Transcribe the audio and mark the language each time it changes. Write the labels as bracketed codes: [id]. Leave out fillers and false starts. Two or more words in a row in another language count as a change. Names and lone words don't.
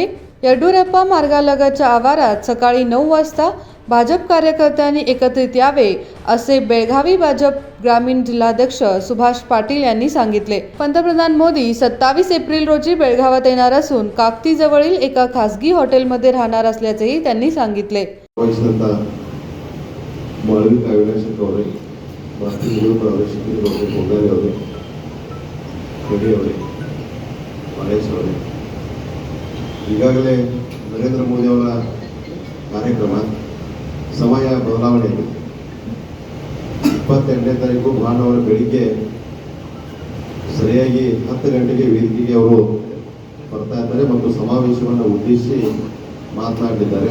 [mr] येड्युरप्पा मार्गालगतच्या आवारात सकाळी 9 वाजता भाजप कार्यकर्त्यांनी एकत्रित यावे असे बेळगावी भाजप ग्रामीण जिल्हाध्यक्ष सुभाष पाटील यांनी सांगितले। पंतप्रधान मोदी 27 एप्रिल रोजी बेळगावात येणार असून काकती जवळील एका खासगी हॉटेलमध्ये राहणार असल्याचेही त्यांनी सांगितले। [kn] ಈಗಾಗಲೇ ನರೇಂದ್ರ ಮೋದಿ ಅವರ ಕಾರ್ಯಕ್ರಮ ಸಮಯ ಬದಲಾವಣೆ 28ನೇ ತಾರೀಕು ಭಾನುವಾರ ಬೆಳಿಗ್ಗೆ ಸರಿಯಾಗಿ 10 ಗಂಟೆಗೆ ವೇದಿಕೆಗೆ ಅವರು ಬರ್ತಾ ಇದ್ದಾರೆ ಮತ್ತು ಸಮಾವೇಶವನ್ನು ಉದ್ದೇಶಿಸಿ ಮಾತನಾಡಲಿದ್ದಾರೆ।